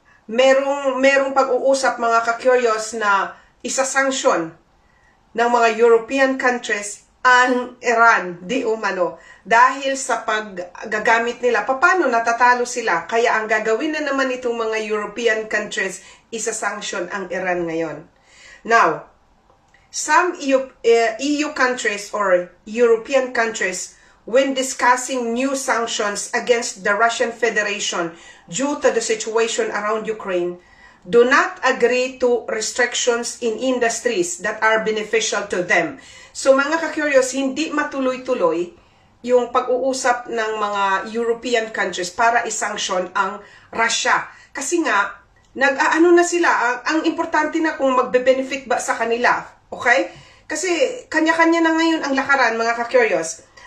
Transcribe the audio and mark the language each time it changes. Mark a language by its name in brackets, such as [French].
[Filipino] Merong pag-uusap mga ka-curious na isa-sanction ng mga European countries ang Iran, di umano, dahil sa paggagamit nila. Paano natatalo sila? Kaya ang gagawin na naman itong mga European countries, isa-sanction ang Iran ngayon. [English] Now, some EU countries or European countries, when discussing new sanctions against the Russian Federation due to the situation around Ukraine, do not agree to restrictions in industries that are beneficial to them. [Filipino] So mga ka-curious, hindi matuloy-tuloy yung pag-uusap ng mga European countries para isanction ang Russia. Kasi nga, nag-aano na sila, ang importante na kung magbe-benefit ba sa kanila. Okay? Kasi kanya-kanya na ngayon ang lakaran, mga ka-curious.